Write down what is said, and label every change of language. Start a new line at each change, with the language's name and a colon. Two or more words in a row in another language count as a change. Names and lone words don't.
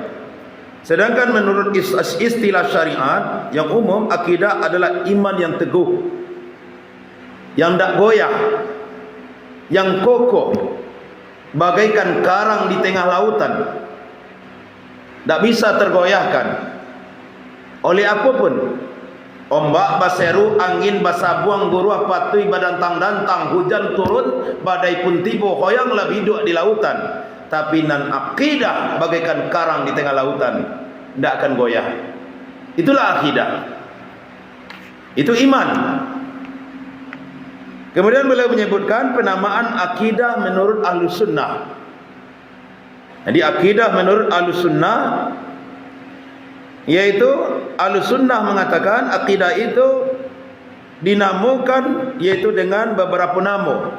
Indonesian: Sedangkan menurut istilah syariat yang umum, akidah adalah iman yang teguh, yang tak goyah, yang kokoh, bagaikan karang di tengah lautan, tak bisa tergoyahkan oleh apapun.
Minangkabau: Ombak baseru, angin basabuang, guruah patui badantang dantang, hujan turun, badai pun tiba, hoyanglah biduk di lautan.
Indonesian: Tapi nan akidah bagaikan karang di tengah lautan, tidak akan goyah. Itulah akidah, itu iman. Kemudian beliau menyebutkan penamaan akidah menurut Ahlus Sunnah. Jadi akidah menurut Ahlus Sunnah, yaitu Ahlus Sunnah mengatakan akidah itu dinamakan yaitu dengan beberapa nama.